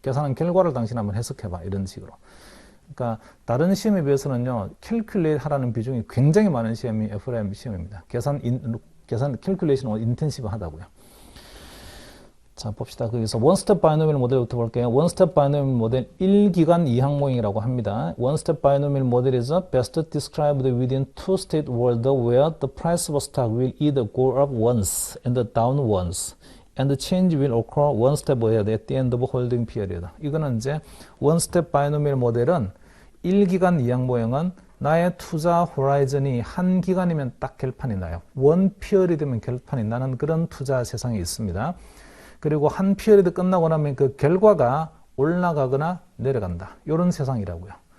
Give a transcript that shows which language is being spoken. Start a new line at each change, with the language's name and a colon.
Korean: 계산한 결과를 당신 한번 해석해봐. 이런 식으로. 그러니까 다른 시험에 비해서는요, calculate 하라는 비중이 굉장히 많은 시험이 FRM 시험입니다. 계산 calculation 인텐시브 하다고요. 자, 봅시다. 거기서 원스텝 바이노미얼 모델부터 볼게요. 원스텝 바이노미얼 모델 1기간 2항모형이라고 합니다.
English: 원스텝 바이노미얼 모델 is best described within two-state world where the price of a stock will either go up once and down once. And the change will occur one step ahead at the end of holding period.
Korean: 이거는 이제 원스텝 바이노미얼 모델은 1기간 2항모형은 나의 투자 호라이즌이 한 기간이면 딱 결판이 나요. 원 피어리드면 결판이 나는 그런 투자 세상이 있습니다. 그리고 한 피어리드 끝나고 나면 그 결과가 올라가거나 내려간다. 이런 세상이라고요.